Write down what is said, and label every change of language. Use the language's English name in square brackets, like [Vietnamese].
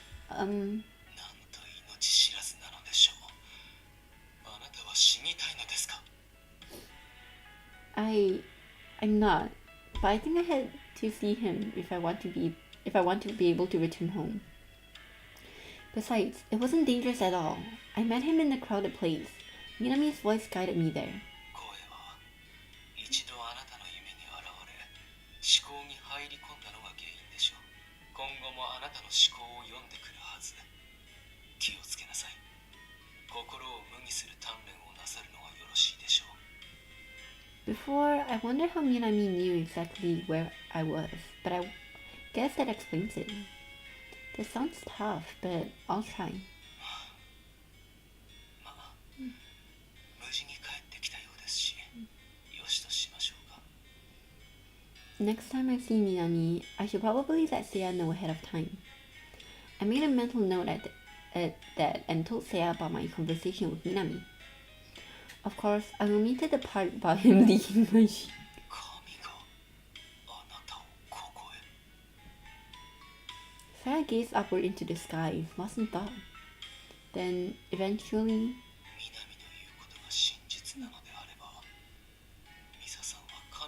[Japanese] なんと命知らずなのでしょう。あなたは死にたいのですか？ [English] I'm not, but I think I had to see him if I want to be able to return home. Besides, it wasn't dangerous at all. I met him in a crowded place. Minami's voice guided me there. [Japanese] 声は一度あなたの夢に現れ、思考に入り込んだのが原因でしょう。今後もあなたの思考を読んでくるはず。気をつけなさい。心を無にする鍛錬をなさるのがよろしいでしょう。 [English] Before, I wondered how Minami knew exactly where I was, but I guess that explains it. That sounds tough, but I'll try. [Japanese] まあ、無事に帰ってきたようですし、よしとしましょうか。 [English] Next time I see Minami, I should probably let Seiya know ahead of time. I made a mental note at that and told Seiya about my conversation with Minami. Of course, I omitted the part about him leaking my sheet. [Japanese] 神があなたをここへ。 [English] Sarah gazed upward into the sky, lost in thought. Then, eventually, [Japanese] 南の言うことが真実なのであれば、ミサさんは